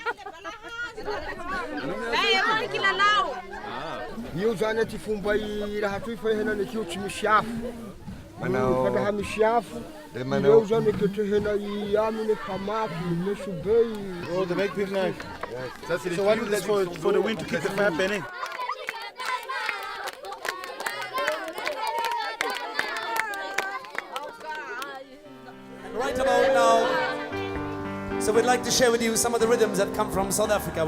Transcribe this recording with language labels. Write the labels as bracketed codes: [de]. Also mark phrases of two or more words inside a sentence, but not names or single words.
[mg] Dai mon kilalau. Io zany ty fomba raha toy fa henany akio tsy misy afo. [en] Oh, they make big knife. So what is this for the wind to keep the fire burning? Right about now, so we'd like to share with you some of the rhythms that come from South Africa.